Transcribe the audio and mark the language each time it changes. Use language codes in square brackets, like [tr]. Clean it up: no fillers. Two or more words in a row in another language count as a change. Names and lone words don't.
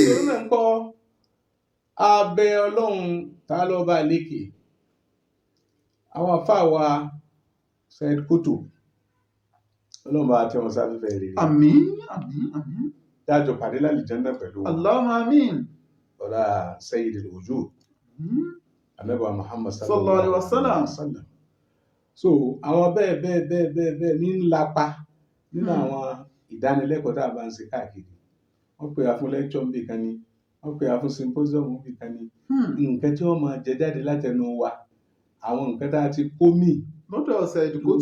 [yo] Ìrúnà ń kọ́ abẹ Ọlọ́run tá ló bá lékè. Àwọn àfáà wa Sayyid Qutb Ọlọ́run bá tẹ́ wọn sáfẹ́fẹ́ rere. Àmín, àmín, àmín. Dájọ́ pàdé lálìjánnà pẹ̀lú Allahumma àmín. ọ̀la [ar] سيد الوجود. [yo] Ànábì wa Muhammad [ar] صلى الله عليه وسلم. [yo] So àwọn bẹ́ẹ̀ ní ńlapa nínú àwọn ìdánilẹ́kọ̀ọ́ tá a bá ń ṣe káàkiri. Wọ́n pè á fún lecture níbi kan ni, wọ́n pè á fún symposium níbi kan ni. Nǹkan tí wọ́n máa jẹ jáde látẹnu wa, àwọn nǹkan tá a ti kó mì Lọ́dọ̀ Sayyid Qutb.